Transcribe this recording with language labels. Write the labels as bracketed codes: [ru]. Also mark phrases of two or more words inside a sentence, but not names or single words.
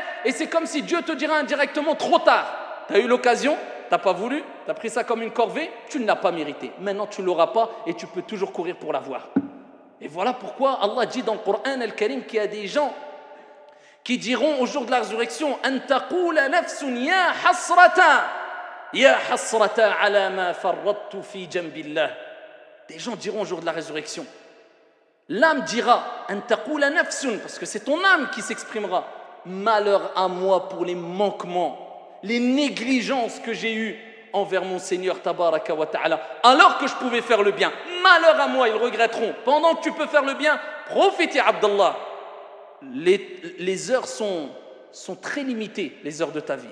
[fr] Et c'est comme si Dieu te dira indirectement trop tard. Tu as eu l'occasion, tu n'as pas voulu, tu as pris ça comme une corvée, tu ne l'as pas mérité. Maintenant, tu ne l'auras pas et tu peux toujours courir pour l'avoir. Et voilà pourquoi Allah dit dans le Coran al-Karim qu'il y a des gens qui diront au jour de la résurrection [ar] أن تقول نفس يا حسرتا على ما فرطت في جنب الله. [fr] Des gens diront au jour de la résurrection, l'âme dira [ar] أن تقول نفس, [fr] parce que c'est ton âme qui s'exprimera, malheur à moi pour les manquements, les négligences que j'ai eues envers mon Seigneur [ar] تبارك وتعالى, [fr] alors que je pouvais faire le bien. Malheur à moi, ils regretteront. Pendant que tu peux faire le bien, profite [ar] يا عبد الله. [fr] Les heures sont très limitées, les heures de ta vie.